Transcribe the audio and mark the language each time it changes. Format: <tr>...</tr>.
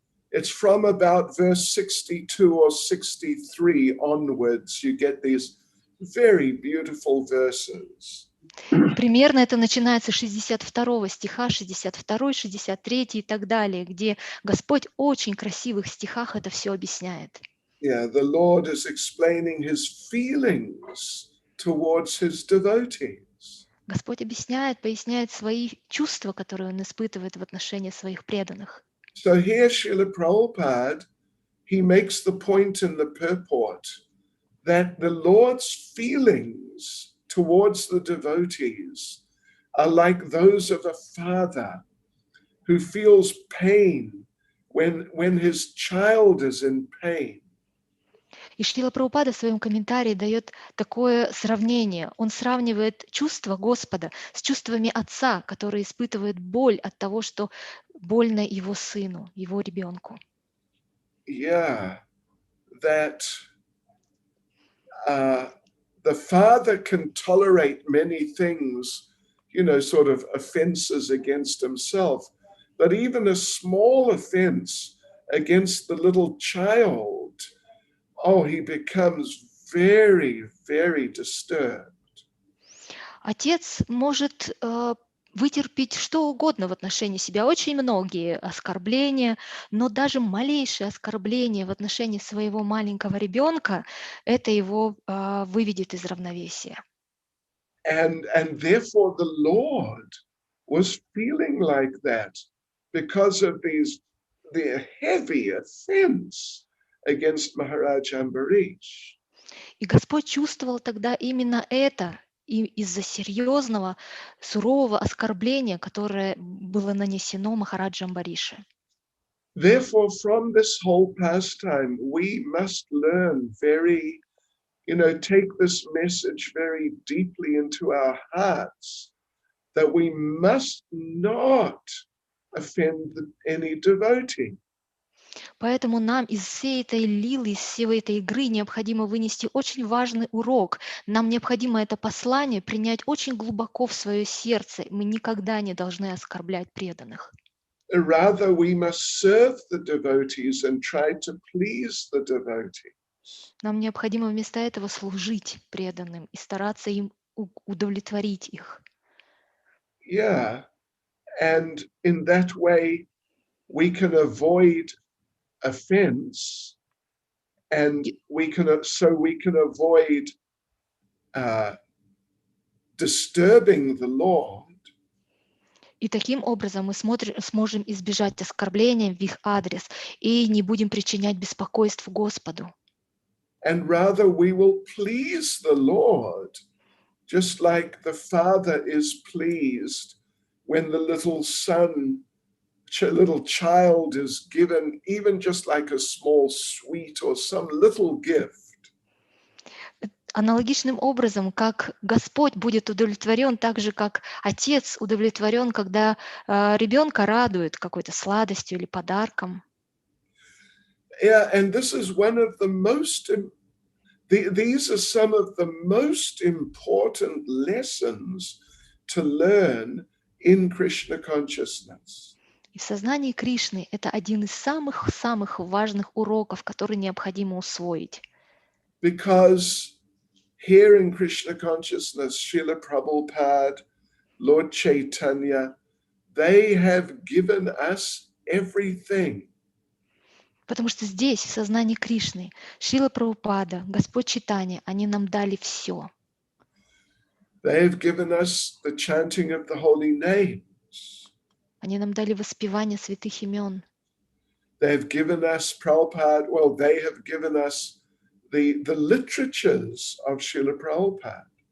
<en>It's from about verse 62 or 63 onwards, you get these very beautiful verses.</en> <ru>Примерно это начинается с 62 стиха, 62, 63 и так далее, где Господь в очень красивых стихах это все объясняет.</ru> <en>Yeah, the Lord is explaining his feelings towards his devotees.</en> <ru>Господь поясняет свои чувства, которые он испытывает в отношении своих преданных.</ru> <en>So here Srila Prabhupada, he makes the point in the purport that the Lord's feelings towards the devotees are like those of a father who feels pain when his child is in pain.</en> <ru>И Шрила Прабхупада в своем комментарии дает такое сравнение. Он сравнивает чувства Господа с чувствами отца, который испытывает боль от того, что больно его сыну, его ребенку.</ru> <en>Yeah, that the father can tolerate many things, sort of offenses against himself, but even a small offense against the little child, oh, he becomes very, very disturbed.</en> <ru>Отец может вытерпеть что угодно в отношении себя, очень многие оскорбления, но даже малейшее оскорбление в отношении своего маленького ребенка, это его выведет из равновесия.</ru> <en>And therefore the Lord was feeling like that because of the heavy offense against Maharaj Ambarish.</en> <ru>И Господь чувствовал тогда именно это, и из-за серьезного, сурового оскорбления, которое было нанесено Махараджа Амбарише.</ru> <en>Therefore, from this whole pastime, we must learn very, take this message very deeply into our hearts, that we must not offend any devotee.</en> <ru>Поэтому нам из всей этой лилы, из всей этой игры необходимо вынести очень важный урок. Нам необходимо это послание принять очень глубоко в свое сердце. Мы никогда не должны оскорблять преданных.</ru> <en>Rather, we must serve the devotees and try to please the devotees.</en> <ru>Нам необходимо вместо этого служить преданным и стараться им удовлетворить их.</ru> <en>Yeah, and in that way, we can avoid offense, and we can avoid disturbing the Lord.</en> <ru>И таким образом мы сможем избежать оскорбления в их адрес и не будем причинять беспокойств Господу.</ru> <en>And rather we will please the Lord, just like the father is pleased when the little child is given even just like a small sweet or some little gift.</en> <ru>Аналогичным образом, как Господь будет удовлетворен, так же, как Отец удовлетворен, когда ребенка радует какой-то сладостью или подарком.</ru> <en>Yeah, and this is one of the most, these are some of the most important lessons to learn in Krishna consciousness.</en> <ru>И в сознании Кришны это один из самых-самых важных уроков, который необходимо усвоить.</ru> <en>Because here in Krishna consciousness, Srila Prabhupada, Lord Chaitanya, they have given us everything.</en> <ru>Потому что здесь, в сознании Кришны, Шрила Прабхупада, Господь Чайтанья, они нам дали все.</ru> <en>They have given us the chanting of the holy names.</en> <ru>Они нам дали воспевание святых имен.</ru> <en>They have given us Prabhupada, well, they have given us the literatures of Srila Prabhupada.</en>